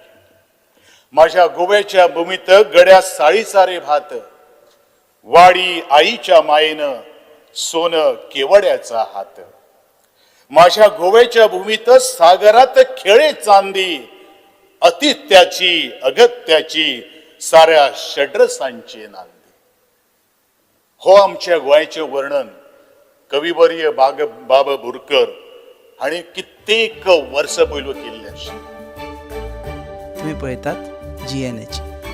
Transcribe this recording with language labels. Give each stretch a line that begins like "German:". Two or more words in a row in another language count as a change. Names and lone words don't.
Marathi: माझ्या गोव्याच्या भूमीत गड्या साळीचारे भात, वाडी आईच्या मायेनं सोन केवड्याचा हात. माझ्या गोव्याच्या भूमीत सागरात खेळे चांदी, अतित्याची अगत्याची साऱ्या षड्रसांची नांदी.
Konkani: हो आमच्या गोंयचे वर्णन कविवर्य बाबा बोरकर हांणी कित्येक वर्सां पयलू केल्लें आशिल्लें. तुम्ही पळयतात GNH.